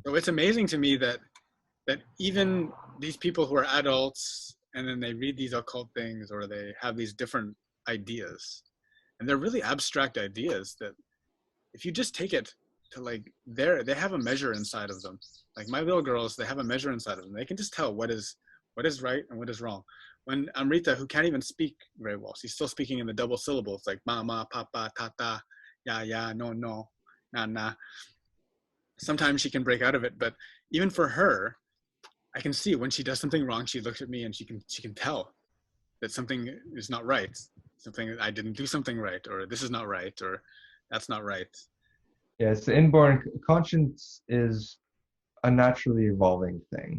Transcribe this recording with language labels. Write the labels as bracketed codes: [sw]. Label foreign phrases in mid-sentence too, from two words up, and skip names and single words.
[en] So it's amazing to me that even these people who are adults and then they read these occult things or they have these different ideas, and they're really abstract ideas that if you just take it to like they have a measure inside of them. Like my little girls, they have a measure inside of them. They can just tell what is right and what is wrong. When Amrita, who can't even speak very well, she's still speaking in the double syllables like mama, papa, tata, ya ya, no no, na na. Sometimes she can break out of it, but even for her, I can see when she does something wrong, she looks at me and she can tell that something is not right, something I didn't do something right, or this is not right, or that's not right. Yeah, it's the inborn conscience is a naturally evolving thing.